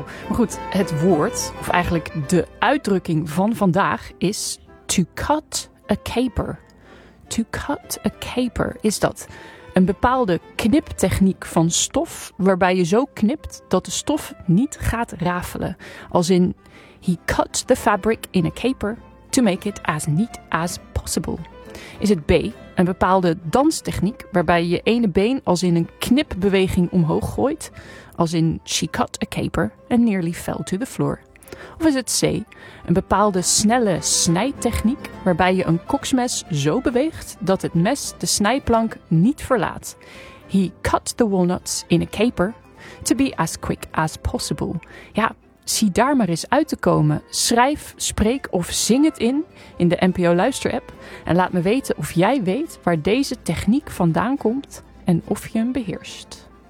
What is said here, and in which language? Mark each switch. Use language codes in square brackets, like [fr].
[nl] Maar goed, het woord, of eigenlijk de uitdrukking van vandaag is [en] to cut a caper. To cut a caper [nl] is dat een bepaalde kniptechniek van stof, waarbij je zo knipt dat de stof niet gaat rafelen. Als in, [en] he cut the fabric in a caper to make it as neat as possible. [nl] Is het B, een bepaalde danstechniek waarbij je ene been als in een knipbeweging omhoog gooit, als in [en] she cut a caper and nearly fell to the floor. [nl] Of is het C, een bepaalde snelle snijtechniek waarbij je een koksmes zo beweegt dat het mes de snijplank niet verlaat. [en] He cut the walnuts in a caper to be as quick as possible. [nl] Ja, zie daar maar eens uit te komen. Schrijf, spreek of zing het in de NPO Luister-app. En laat me weten of jij weet waar deze techniek vandaan komt en of je hem beheerst.